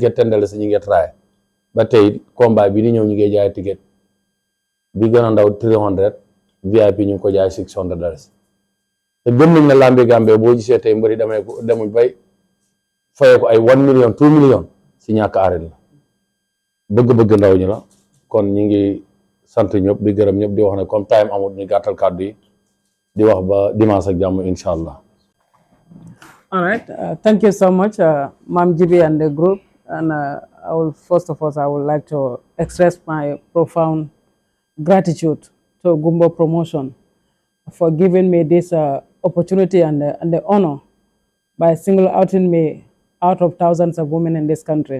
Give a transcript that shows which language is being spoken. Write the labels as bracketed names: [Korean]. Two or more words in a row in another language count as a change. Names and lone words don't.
[Wolof] ticket tendale si ñi ngi traay ba tey combat bi di ñëw ñu ngi jaay ticket bi gën a ndaw 300 VIP ñu ngi ko jaay $600 te gëm nañ ne lambi Gambie boo gisee tey mbëri demuñ bay fayee ko ay 1 million 2 million si ñàkk arène la bëgg-bëgg ndaw ñi la kon ñi ngi sant ñëpp di gërëm ñëpp di wax ne comme time amul ñu gàttal kàddu yi di wax ba dimanche ak jàmm [Arabic] incha allah. [English] All right. Thank you so much, Mam Jibi and the group. And first of all, I would like to express my profound gratitude to Gumbo Promotion for giving me this opportunity and the honor by single outing me out of thousands of women in this country.